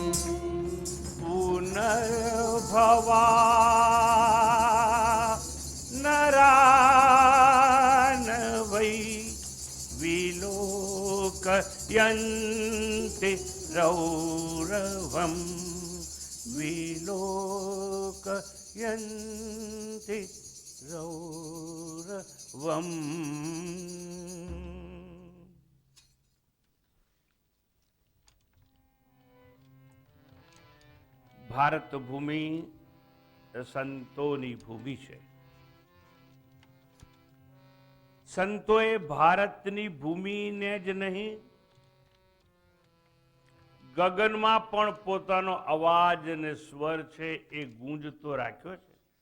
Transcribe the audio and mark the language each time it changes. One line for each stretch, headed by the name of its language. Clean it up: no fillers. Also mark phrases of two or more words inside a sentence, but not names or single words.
Sanskrit: पुनर्भवा नरा न वै विलोकयन्ति रौरवम् विलोकयन्ति रौरवम्।
Gujarati: ભારત ભૂમિ સંતોની ભૂમિ છે. સંતોએ ભારતની ભૂમિને જ નહીં, ગગનમાં પણ પોતાનો અવાજ અને સ્વર છે એ ગુંજતો રાખ્યો છે.